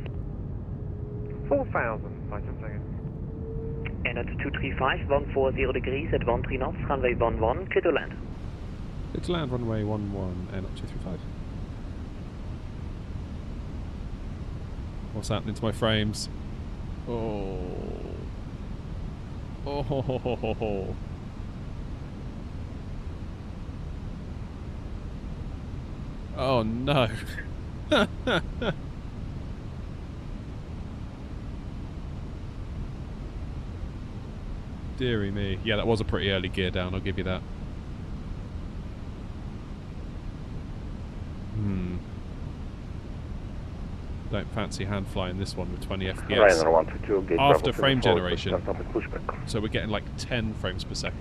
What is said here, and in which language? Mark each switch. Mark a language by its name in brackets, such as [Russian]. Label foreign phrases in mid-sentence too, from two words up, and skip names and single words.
[English] 4,000, 5 seconds. And at 235, 140 degrees at 13 knots, runway 11, clear to land. Clear to land, runway 11, and up 235. What's happening to my frames? Oh. Oh ho ho ho ho ho. Oh no. Deary me. Yeah, that was a pretty early gear down, I'll give you that. Don't fancy hand flying this one with 20 FPS. Ryanair 122, after frame generation. So we're getting like 10 frames per second.